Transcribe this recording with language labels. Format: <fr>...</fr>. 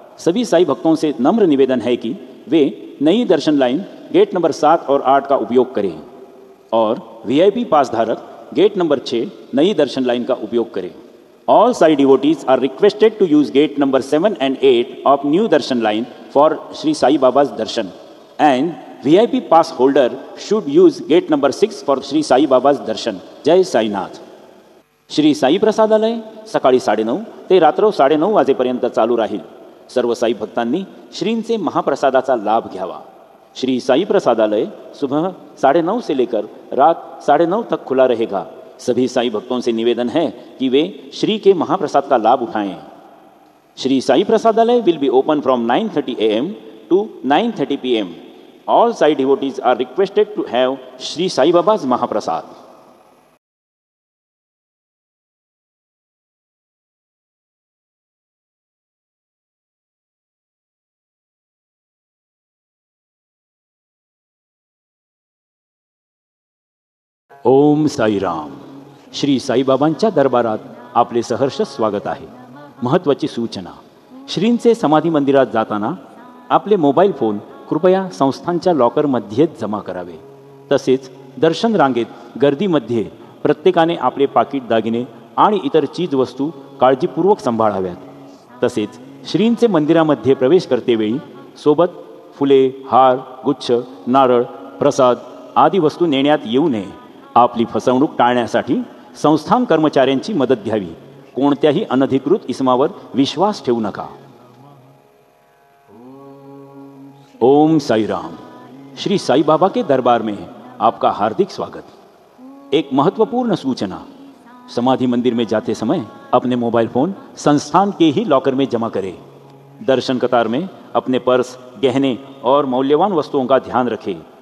<hi>सभी साई भक्तों से नम्र निवेदन है कि वे नई दर्शन लाइन गेट नंबर 7 और 8 का उपयोग करें और VIP पास धारक गेट नंबर 6 नई दर्शन लाइन का उपयोग करें।</hi> <en>All Sai devotees are requested to use gate number 7 and 8 of New Darshan line for Sri Sai Baba's darshan, and VIP pass holder should use gate number 6 for Sri Sai Baba's darshan. Jai Sai Nath.</en> <mr>Shri Sai प्रसादालय सकाळी 9:30 ते रात्र 9:30 वाजेपर्यंत चालू राहील. सर्व साई भक्तांनी श्रींचे महाप्रसादाचा लाभ घ्यावा.</mr> <hi>श्री साई प्रसादालय सुबह 9:30 से लेकर रात 9:30 तक खुला रहेगा. सभी साई भक्तों से निवेदन है कि वे श्री के महाप्रसाद का लाभ उठाएं.</hi> <en>Shri Sai Prasadalaya will be open from 9:30 AM to 9:30 PM. All Sai devotees are requested to have Sri Sai Baba's Mahaprasad.</en> <mr>Om Sairam. Shri साईबाबांच्या दरबारात आपले सहर्ष स्वागत आहे. महत्त्वाची सूचना. श्रींचे समाधी मंदिरात जाताना आपले मोबाईल फोन कृपया संस्थांच्या लॉकरमध्येच जमा करावे. तसेच दर्शन रांगेत गर्दीमध्ये प्रत्येकाने आपले पाकिट दागिने आणि इतर चीजवस्तू काळजीपूर्वक सांभाळाव्यात. तसेच श्रींचे मंदिरामध्ये प्रवेश करतेवेळी सोबत फुले, हार, गुच्छ, नारळ, प्रसाद आदी वस्तू नेण्यात येऊ नये. आपली फसवणूक टाळण्यासाठी संस्थान कर्मचाऱ्यांची मदत घ्यावी. कोणत्याही अनधिकृत इसमावर विश्वास ठेवू नका. ओम साईराम.</mr> <hi>श्री साई बाबा के दरबार में आपका हार्दिक स्वागत. एक महत्वपूर्ण सूचना. समाधि मंदिर में जाते समय अपने मोबाइल फोन संस्थान के ही लॉकर में जमा करें. दर्शन कतार में अपने पर्स, गहने और मौल्यवान वस्तुओं का ध्यान रखें.</hi>